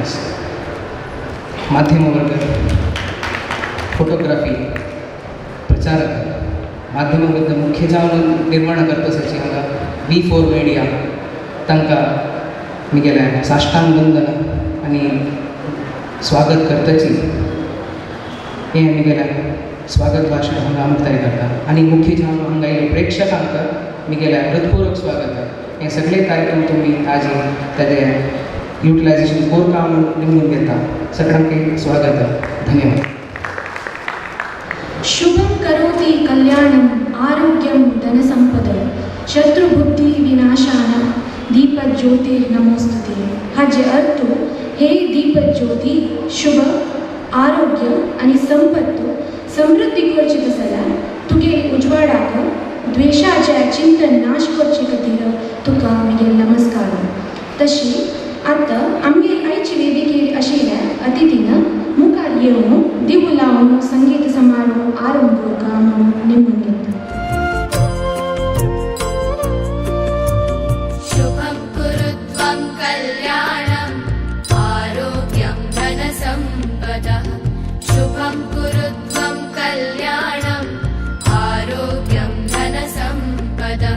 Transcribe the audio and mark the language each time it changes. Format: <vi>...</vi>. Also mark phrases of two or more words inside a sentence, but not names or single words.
<kok>माध्यम वर्ग फोटोग्राफी प्रचारक माध्यम वर्ग मुख्य जावन निर्माण करता आसाची हांगा V4 मिडिया तांकां म्हगेलें साश्टांग वंदन आनी स्वागत करताची हें म्हगेलें स्वागत भाशण हांगा मुक्ताय करता. आनी मुख्य जावन हांगा येयले प्रेक्षकांक म्हगेलें हृदयपूर्वक स्वागत. हे सगळे कार्यक्रम तुमी आज ताजे युटिलायझेशन कोरता म्हणून निवडून घेता. सगळ्यांक स्वागत. धन्यवाद.</kok> <sa>शुभं करोति कल्याणं आरोग्यं धनसंपद शत्रुबुद्धि विनाश ज्योतिर्नमोस्तुते</sa> <kok>हाचे अर्थ हे दीप ज्योती शुभ आरोग्य आणि संपत्त समृद्धी करची जाल्यार तुगे उजवाडाक द्वेषाचे चिंतन नाश करचे खातीर तुका म्हगे नमस्कार. तशी आतां आमगे आयचे वेदिकेर आशिल्ल्या अतिथीन मुखार येवन दिवू लावन संगीत समारोह आरंभ करता म्हणून नेमून घेता.</kok> <sa>शुभं कुरुत्वं कल्याणं आरोग्यं धनसम्पदः. शुभं कुरुत्वं कल्याणं आरोग्यं धनसम्पदः.</sa>